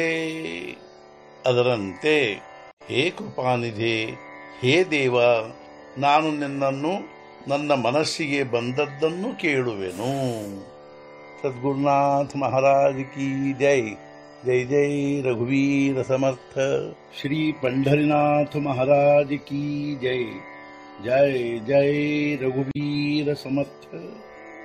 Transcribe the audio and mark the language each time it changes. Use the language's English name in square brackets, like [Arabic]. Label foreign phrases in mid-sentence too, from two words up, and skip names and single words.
[Kannada] ಅದರಂತೆ ಹೇ ಕೃಪಾನಿಧೆ, ಹೇ ದೇವ, ನಾನು ನಿನ್ನನ್ನು ನನ್ನ ಮನಸ್ಸಿಗೆ ಬಂದದ್ದನ್ನು ಕೇಳುವೆನು। [Hindi] सद्गुरुनाथ महाराज की जय। [Marathi] जय जय रघुवीर समर्थ। ಶ್ರೀ [Hindi] पंढरीनाथ महाराज की जय। [Marathi] जय जय रघुवीर समर्थ।